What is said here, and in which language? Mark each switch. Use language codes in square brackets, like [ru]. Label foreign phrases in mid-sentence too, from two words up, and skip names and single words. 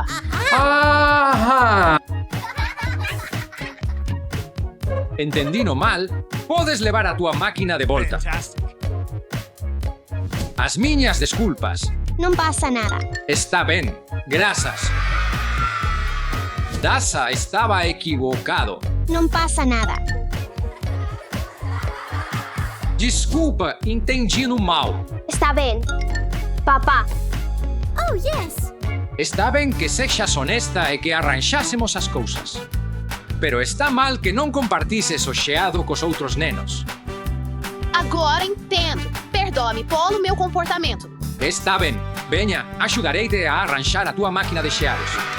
[gl] Ajá. Entendino mal, podes levar a túa máquina de volta. [en] Fantastic. [gl] As miñas desculpas. [es] No pasa nada. [gl] Está ben, grazas. Dasha estaba equivocado. [es] No pasa nada. [gl] Desculpa, entendi no mal. [es] Está bien. Papá, [en] Oh, yes. [gl] Está ben que sexas honesta e que arranxásemos as cousas. Pero está mal que non compartises o xeado cos outros nenos. Agora entendo. Perdoa-me polo meu comportamento. Está ben, veña, axudareite a arranxar a túa máquina de xeados.